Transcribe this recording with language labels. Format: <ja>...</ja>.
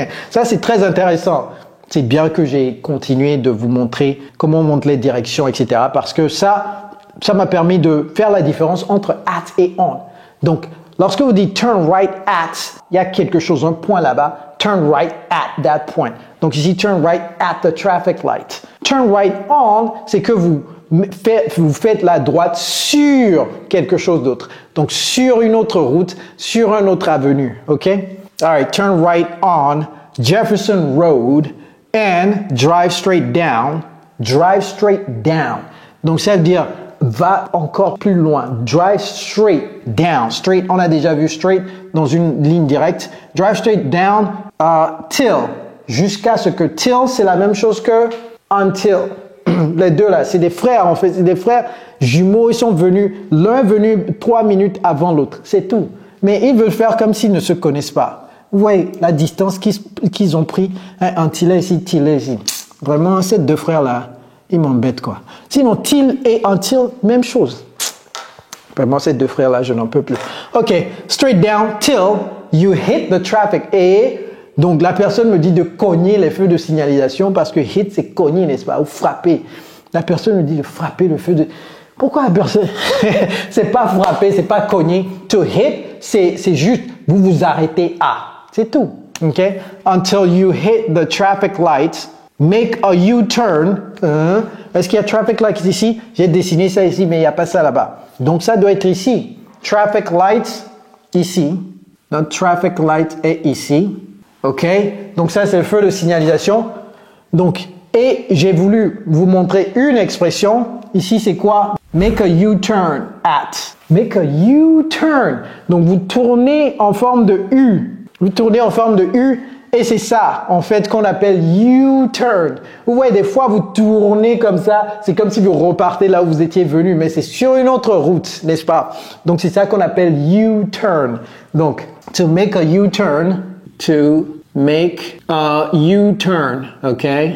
<fr>Ça, c'est très intéressant. C'est bien que j'ai continué de vous montrer comment on monte les directions, etc. Parce que ça m'a permis de faire la différence entre at et on. Donc, lorsque vous dites</fr> <en>turn right at,</en> <fr>il y a quelque chose, un point là-bas.</fr> <en>Turn right at that point.</en> <fr>Donc ici,</fr> <en>turn right at the traffic light. Turn right on,</en> <fr>c'est que vous faites la droite sur quelque chose d'autre. Donc, sur une autre route, sur une autre avenue. OK?</fr> <en>All right, turn right on Jefferson Road and drive straight down. Drive straight down.</en> <fr>Donc, ça veut dire va encore plus loin.</fr> <en>Drive straight down.</en> <fr>Straight, on a déjà vu straight dans une ligne directe.</fr> <en>Drive straight down till.</en> <fr>Jusqu'à ce que till, c'est la même chose que until. Les deux là, c'est des frères en fait. C'est des frères jumeaux. Ils sont venus, l'un venu 3 minutes avant l'autre. C'est tout. Mais ils veulent faire comme s'ils ne se connaissent pas. Vous voyez la distance qu'ils ont pris. Until ici, till ici. Vraiment, ces deux frères là, ils m'embêtent quoi. Sinon, till et until, même chose. Vraiment, ces deux frères-là, je n'en peux plus.</fr> <en>OK, straight down till you hit the traffic.</en> <fr>Et donc, la personne me dit de cogner les feux de signalisation parce que hit, c'est cogner, n'est-ce pas? Ou frapper. La personne me dit de frapper le feu de... Pourquoi la personne... c'est pas frapper, c'est pas cogner.</fr> <en>To hit,</en> <fr>c'est juste, vous vous arrêtez à. C'est tout. OK?</fr> <en>Until you hit the traffic light... Make a U-turn.</en> <fr>Est-ce qu'il y a traffic light ici? J'ai dessiné ça ici, mais il n'y a pas ça là-bas. Donc, ça doit être ici. Traffic light, ici. Notre traffic light est ici. OK? Donc, ça, c'est le feu de signalisation. Donc, et j'ai voulu vous montrer une expression. Ici, c'est quoi?</fr> <en>Make a U-turn at. Make a U-turn.</en> <fr>Donc, vous tournez en forme de U. Vous tournez en forme de U. Et c'est ça, en fait, qu'on appelle U-turn. Vous voyez, des fois, vous tournez comme ça. C'est comme si vous repartez là où vous étiez venu, mais c'est sur une autre route, n'est-ce pas? Donc, c'est ça qu'on appelle U-turn.</fr> <en>Donc, to make a U-turn, to make a U-turn, OK?</en>